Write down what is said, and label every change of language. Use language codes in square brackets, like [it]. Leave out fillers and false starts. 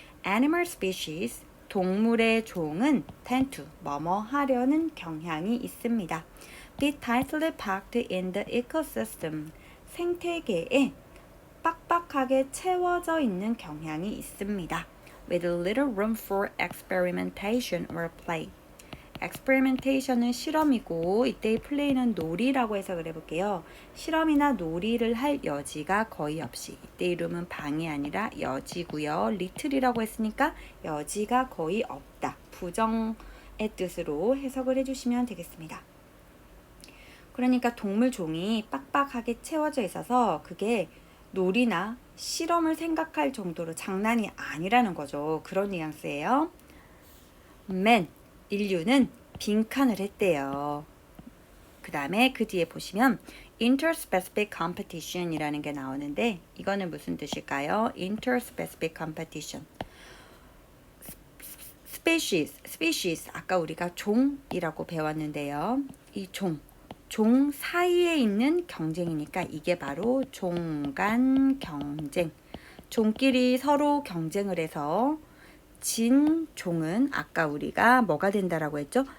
[en] Animal species, [ko] 동물의 종은 [en] tend to, [ko] 뭐뭐 하려는 경향이 있습니다. [en] Be tightly packed in the ecosystem, [ko] 생태계에 빡빡하게 채워져 있는 경향이 있습니다. [en] With little room for experimentation or play. [ko] experimentation은 실험이고 이때의 play는 놀이라고 해석을 해볼게요. 실험이나 놀이를 할 여지가 거의 없이, 이때의 room은 방이 아니라 여지고요. little이라고 했으니까 여지가 거의 없다, 부정의 뜻으로 해석을 해주시면 되겠습니다. 그러니까 동물 종이 빡빡하게 채워져 있어서 그게 놀이나 실험을 생각할 정도로 장난이 아니라는 거죠. 그런 뉘앙스예요. Man, 인류는 빈칸을 했대요. 그 다음에 그 뒤에 보시면 interspecific competition이라는 게 나오는데 이거는 무슨 뜻일까요? [en] interspecific competition. [ko] species, 아까 우리가 종이라고 배웠는데요. 이 종 사이에 있는 경쟁이니까 이게 바로 종간 경쟁. 종끼리 서로 경쟁을 해서 진 종은 아까 우리가 뭐가 된다라고 했죠?